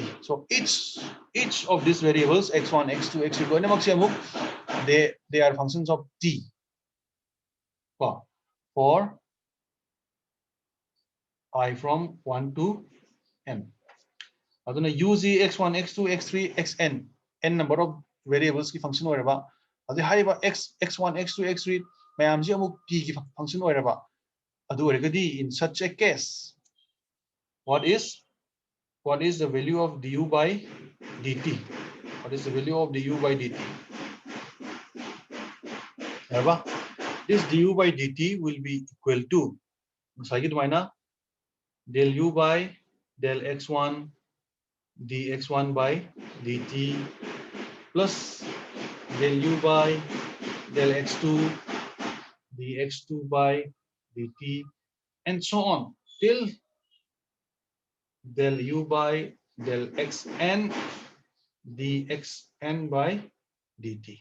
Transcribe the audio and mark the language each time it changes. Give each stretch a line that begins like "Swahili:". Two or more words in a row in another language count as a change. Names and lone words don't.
English: So each of these variables, x1, x2, x3, they are functions of t for I from 1 to n.
Manipuri: aduna use x1, x2, x3, xn,
English: n number of variables
Manipuri: ki function oiraba. adu haiba x1, x2, x3 mayam ji amuk t ki function oiraba. adu oiragadi
English: in such a case, what is the value of du by dt? What is the value of du by dt? Right? This du by dt will be equal to del u by del x1 dx1 by dt plus del u by del x2 dx2 by dt and so on till del u by del xn dxn by dt.